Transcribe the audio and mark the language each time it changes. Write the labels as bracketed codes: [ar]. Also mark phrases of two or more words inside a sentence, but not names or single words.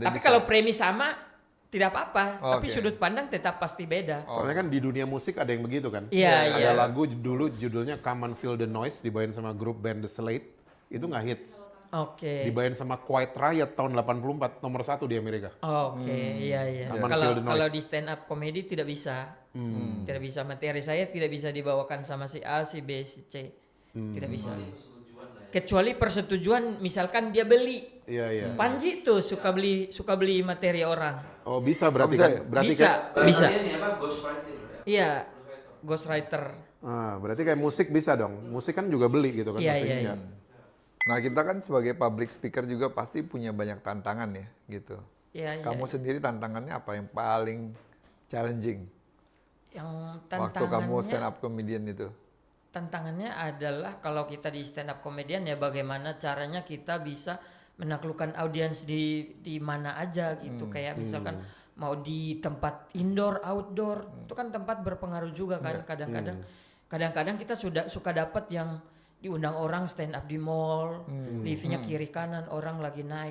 [id] Tapi kalau premis sama tidak apa-apa, Oh, tapi oke. sudut pandang tetap pasti beda. Soalnya kan di dunia musik ada yang begitu kan. Iya, Ada iya. lagu dulu judulnya Come and Feel the Noise dibawain sama grup band The Slate. Itu nggak hits. Oke. Dibawain sama Quiet Riot tahun 84, nomor 1 di Amerika. Oke, iya. Come and Feel the Noise. Kalau di [en] stand up comedy [id] tidak bisa. Tidak bisa, materi saya tidak bisa dibawakan sama si A, si B, si C. Tidak bisa. Kecuali persetujuan misalkan dia beli. Iya. Panji tuh suka beli materi orang. Oh bisa berarti bisa kan? ya? Berarti Bisa. kayak, Ini apa ghostwriting ya? Iya. Ghostwriter. berarti kayak musik bisa dong. Musik kan juga beli gitu kan. Iya, musik iya, enggak. Nah kita kan sebagai [en] public speaker [id] juga pasti punya banyak tantangan ya gitu. Iya. Kamu sendiri tantangannya apa yang paling challenging Yang waktu kamu [en] stand up comedian [id] itu? tantangannya adalah kalau kita di [en] stand up comedian [id] ya bagaimana caranya kita bisa menaklukkan audiens di mana aja gitu. Kayak misalkan mau di tempat [en] indoor, outdoor, [id] itu kan tempat berpengaruh juga kan. Kadang-kadang kita suka dapat yang diundang orang [en] stand up [id] di mall, liftnya kiri kanan, orang lagi naik